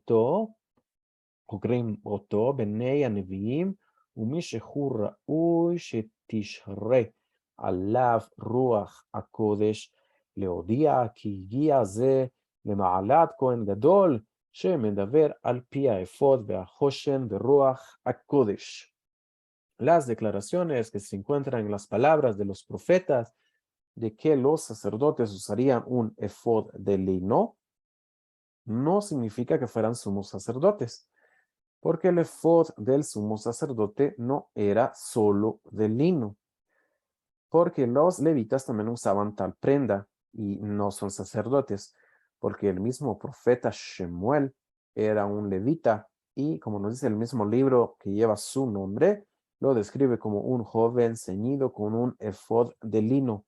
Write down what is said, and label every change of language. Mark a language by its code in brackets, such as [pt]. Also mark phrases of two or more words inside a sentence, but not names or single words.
[he] אותו בני הנביאים, ומי שהוא ראוי שתשרה עליו רוח הקודש, להודיע כי הגיע זה למעלת כהן גדול, שמדבר על פי האפוד והחושן ורוח הקודש. [es] Las declaraciones que se encuentran en las palabras de los profetas de que los sacerdotes usarían un efod de lino, no significa que fueran sumos sacerdotes, porque el efod del sumo sacerdote no era solo de lino, porque los levitas también usaban tal prenda y no son sacerdotes, porque el mismo profeta Shemuel era un levita y, como nos dice el mismo libro que lleva su nombre, lo describe como un joven ceñido con un efod de lino.